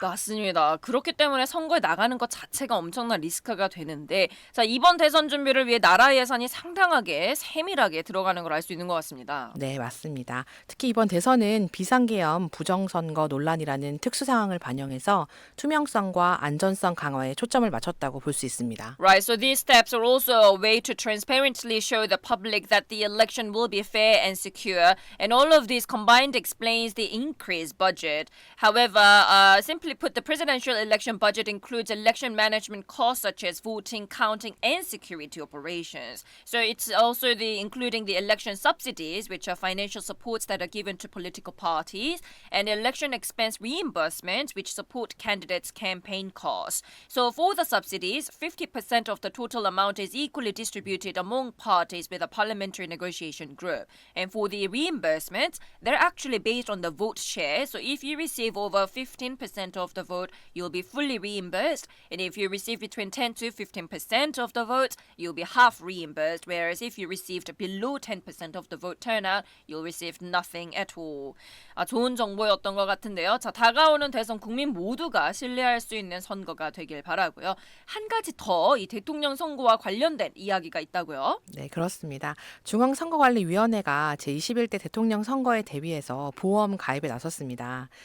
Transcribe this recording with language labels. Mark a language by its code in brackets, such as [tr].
[ko] 맞습니다. 그렇기 때문에 선거에 나가는 것 자체가 엄청난 리스크가 되는데 자, 이번 대선 준비를 위해 나라 예산이 상당하게 세밀하게 들어가는 걸 알 수 있는 것 같습니다. 네, 맞습니다. 특히 이번 대선은 비상계엄 부정선거 논란이라는 특수 상황을 반영해서 투명성과 안전성 강화에 초점을 맞췄다고 볼 수 있습니다. [en] Right, so these steps are also a way to transparently show the public that the election will be fair and secure, and all of these combined explains the increased budget. However, simply put, the presidential election budget includes election management costs such as voting, counting, and security operations. So it's also including the election subsidies, which are financial supports that are given to political parties, and election expense reimbursements, which support candidates' campaign costs. So for the subsidies, 50% of the total amount is equally distributed among parties with a parliamentary negotiation group. And for the reimbursements, they're actually based on the vote share. So if you receive over 15% of the vote, you'll be fully reimbursed. And if you receive between 10 to 15% of the vote, you'll be half reimbursed. Whereas if you received below 10% of the vote turnout, you'll receive nothing at all. [ko] 좋은 정보였던 것 같은데요. 자, 다가오는 대선 국민 모두가 신뢰할 수 있는 선거가 되길 바라고요. 한 가지 더 이 대통령 선거와 관련된 이야기가 있다고요. 네, 그렇습니다. 중앙선거관리위원회가 제21대 대통령 선거에 대비해서 보험 가입에 나섰습니다.